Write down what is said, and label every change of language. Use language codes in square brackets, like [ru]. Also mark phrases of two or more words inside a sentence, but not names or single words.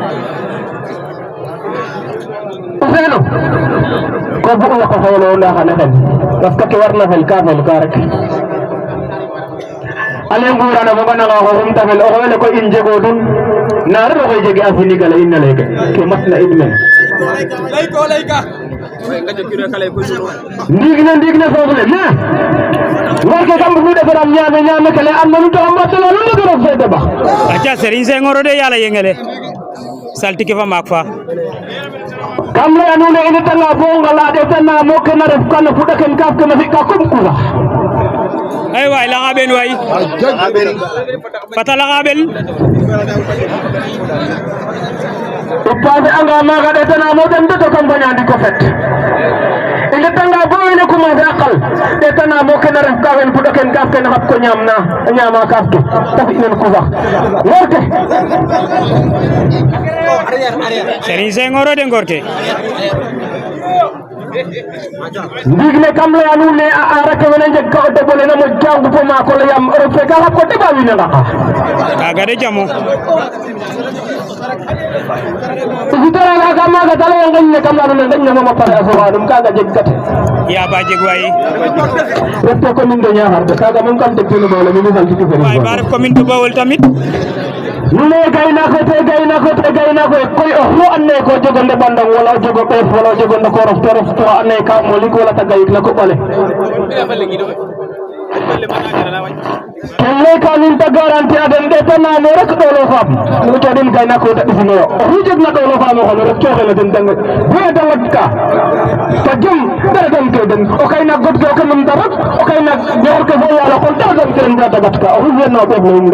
[srr] o feeno ko bug yaqo xeelo nda xane xel [fr] parce que [srr] ke warna fel ka rek ale ngurana foga nanga xoxum ta fel o xewele koy in jegodun naare oxey jege a Sénégal in na leke ke matna in men ndiig ne foof le mais ngor ke kam bug nu defaram ñaame ke le andona nu taxa mbatelo nu ndege roog fe deɓax aca Serigne Senghor o de yala yengele saltike fa maak fa kam leya nuun e i ndetanga bo ngala ɗetanamo ke na ref ka no fuɗa ken kaaf ke na fi'ka comme kusax ay waay laxa ɓen waay fata laxa ɓel o passer anga maaga ɗetanamo den de to kam faña ndiko fet i ndetanga bo wene commencer a qal ɗetanamo ke na ref ka fen fuɗa ken kaaf ke na xat ko ñaama kaaf ke te fi nen kusax ngor ke Serigne Senghor o de ngor ke ndiig ne kam leya nuun ne a aarake wene njeg ka o deɓole na moƴ ka ngupo maako le yaam roog fe ka xat ko deɓa wiin we ngaqa kaga de jamo o sutoranga ka maaga ta leye ngeñ ne kam leya nuun ne ngeñ ne moom a pare a soxanum kaga jeg kate ya ba jeg waay ref to [fr] commune de [srr] Niakhar de kaga moom kam tegtino ɓaole mi mi saltiki waay ba ref [fr] commune de [srr] Bawol tamit nu ne gaynako koy oxu and naye ko jego ndeɓandong wala o jego ɓeef wala o jego ndokorof te ref to and naye ka molik wala ta gayik na koɓale ken leyka nuun te garantie a den ɗetanamo rek ɗolo faam nu coɗin gaynako te ɓisinoyo oxu jegna ɗolo faam o xone rek coxena den dange boya de ngot ka ta jom dara dam ke den o kaynak god ke o ke numta rek o kaynak ñoxor ke fo yalo kon dara dam ke den ba dagat ka oxu fiyana o ɓeef leyum de